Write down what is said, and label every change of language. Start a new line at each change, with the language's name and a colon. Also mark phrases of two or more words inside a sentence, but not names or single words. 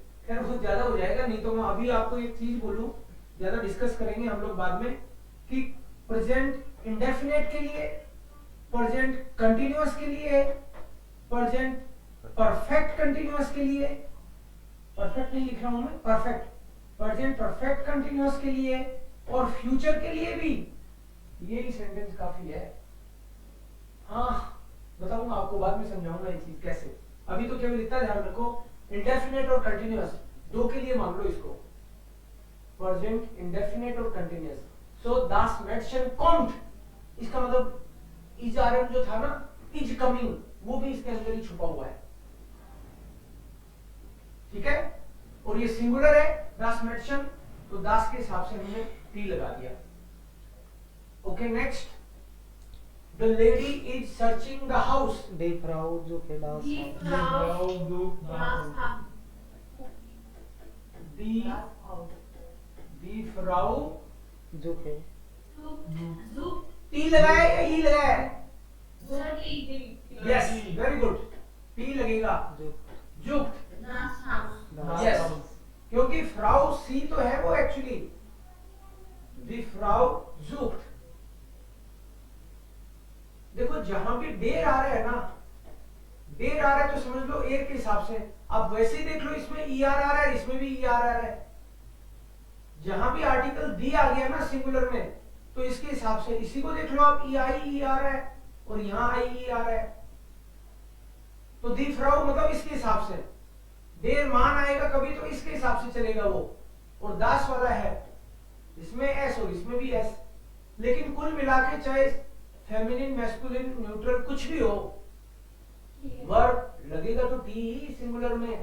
Hindi: खैर बहुत ज्यादा हो जाएगा, नहीं तो मैं अभी आपको एक चीज बोलूं, ज्यादा डिस्कस करेंगे हम लोग बाद में, कि
English: present indefinite
Hindi: के लिए,
English: present continuous
Hindi: के लिए,
English: present perfect continuous
Hindi: के लिए, परफेक्ट नहीं लिख रहा हूं मैं,
English: perfect, present perfect continuous
Hindi: के लिए और फ्यूचर के लिए भी यही सेंटेंस काफी है। हाँ बताऊंगा आपको, बाद में समझाऊंगा ये चीज कैसे, अभी तो केवल इतना ध्यान रखो, इंडेफिनेट और कंटिन्यूअस दो के लिए मान लो इसको,
English: present indefinite
Hindi: और कंटिन्यूअस।
German: सो das Mädchen kommt,
Hindi: इसका मतलब
English: is am
Hindi: जो था ना,
English: is coming,
Hindi: वो भी इसके अंदर ही छुपा हुआ है, ठीक है। और ये सिंगुलर है
German: das Mädchen,
Hindi: तो das के हिसाब से हमने टी लगा दिया।
English: Okay next, the lady is searching the house,
German: Die Frau sucht das Die Haus. Frau sucht das Haus. दी Haus. Die Frau, Suche. Sucht
Hindi: टी लगाया या ई लगाया है?
German: die
English: Yes very good,
Hindi: टी लगेगा, जुक्ट,
German: das Haus. Das
English: Yes.
German: Haus.
Hindi: क्योंकि फ्राउ सी तो है वो एक्चुअली,
German: die Frau sucht.
Hindi: देखो जहां भी डेर आ रहा है ना, डेर आ रहा है तो समझ लो एर के हिसाब से, अब वैसे ही देख लो इसमें ई आर आ रहा है, इसमें भी ई आर आ रहा है, जहां भी आर्टिकल दी आ गया ना सिंगुलर में, तो इसके हिसाब से इसी को देख लो आप, ई आई ई आ रहा है और यहाँ आई ई आ रहा है, तो दी फ्राउ मतलब इसके हिसाब से,
German: der Mann
Hindi: आएगा कभी तो इसके हिसाब से चलेगा वो, और दास वाला है इसमें एस और इसमें भी एस, लेकिन कुल मिला के चाहे
English: feminine masculine neutral
Hindi: कुछ भी हो, वर्ब लगेगा तो टी ही सिंगुलर में।